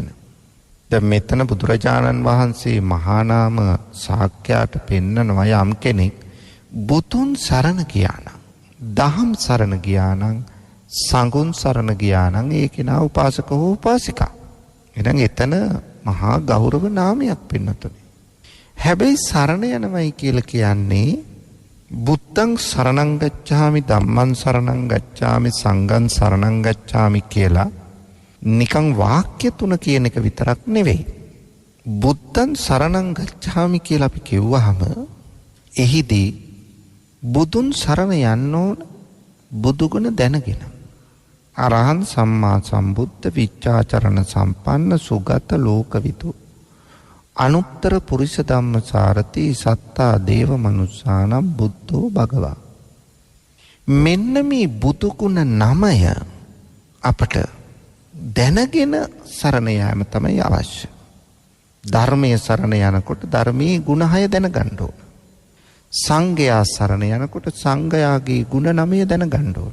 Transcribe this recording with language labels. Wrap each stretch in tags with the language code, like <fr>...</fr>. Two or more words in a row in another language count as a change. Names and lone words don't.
<si>දැන් මෙතන බුදුරජාණන් වහන්සේ මහා නාම ශාක්‍යයට පෙන්නනවා යම් කෙනෙක් බුදුන් සරණ ගියා නම්, දහම් සරණ ගියා නම්, සංඝුන් සරණ ගියා නම් ඒ කෙනා උපාසක හෝ උපාසිකා. එහෙනම් එතන මහා ගෞරව නාමයක් පින්නතුනේ. හැබැයි සරණ යනවයි කියලා කියන්නේ</si> <pi>බුද්ධං සරණං ගච්ඡාමි, ධම්මං සරණං ගච්ඡාමි, සංඝං සරණං ගච්ඡාමි</pi> <si>කියලා නිකන් වාක්‍ය තුන කියන එක විතරක් නෙවෙයි.</si> <pi>බුද්ධං සරණං ගච්ඡාමි</pi> <si>කියලා අපි කිව්වහම එහිදී බුදුන් සරණ යන්න ඕන බුදුගුණ දැනගෙන.</si> <pi>අරහං සම්මා සම්බුද්ධ විචාචරණ සම්පන්න සුගත ලෝකවිදු අනුත්තර පුරිස ධම්මසාරති සත්තා දේව මනුස්සානම් බුද්ධෝ භගවා.</pi> <si>මෙන්න මේ බුදුගුණ නමය අපට දැනගෙන සරණ යාම තමයි අවශ්‍ය. ධර්මයේ සරණ යනකොට ධර්මයේ ගුණ 6 දැනගන්න ඕන. සංඝයා සරණ යනකොට සංඝයාගේ ගුණ 9 දැනගන්න ඕන.</si>